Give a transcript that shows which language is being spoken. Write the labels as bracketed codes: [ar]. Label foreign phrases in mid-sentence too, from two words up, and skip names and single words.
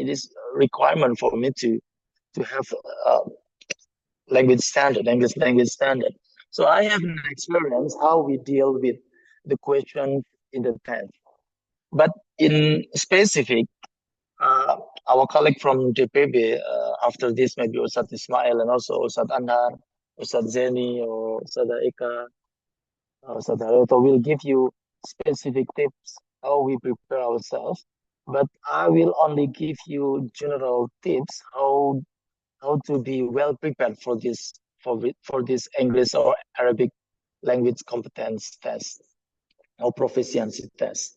[en] It is a requirement for me to have uh, language standard, English language standard. So I have an experience how we deal with the question in the test. But in specific, uh, our colleague from DPB, after this, maybe Ustad Ismail and also Ustad Anhar, Ustad Zeni, or Ustad Eka, Ustad Haroto will give you specific tips how we prepare ourselves. But I will only give you general tips how to be well prepared for this English or Arabic language competence test or proficiency test.